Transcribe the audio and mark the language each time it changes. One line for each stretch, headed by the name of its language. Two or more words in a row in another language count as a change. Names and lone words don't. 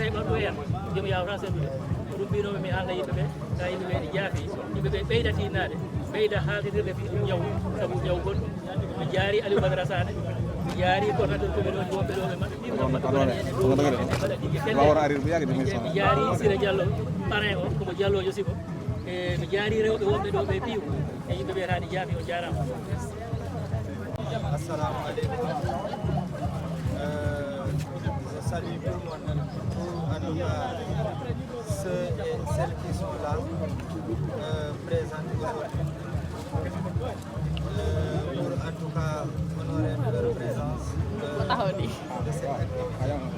Fula: e ɓandu en joomi yawata seddude ko ɗum mbinomi mi haalna yimɓeɓe ka yimɓeɓe ɗi jaafi yimɓeɓe ɓeyda tinnade ɓeyda haaldirde fi ɗum ñaw sabu ñaw gonɗum mi jaari Aliou Badara Sané mi jaari
French: coordinateur commune
Fula: oji wonɓe ɗo ɓe maɓɓe ɗiɓe kam maɓɓe waɗa ene mbaɗa ɗigge felle mi jaari Sira Diallo parrain o komo Diallojo siko e mi jaari rewɓe wonɓe ɗo ɓe piiw e yimɓeɓe taɗi jaafi on jarama.
Arabic: Assalamu alaikum.
French: Je salue tout le monde, en tout cas ceux et celles qui sont là, présents aujourd'hui. Pour en tout cas honorer leur présence de cette activité.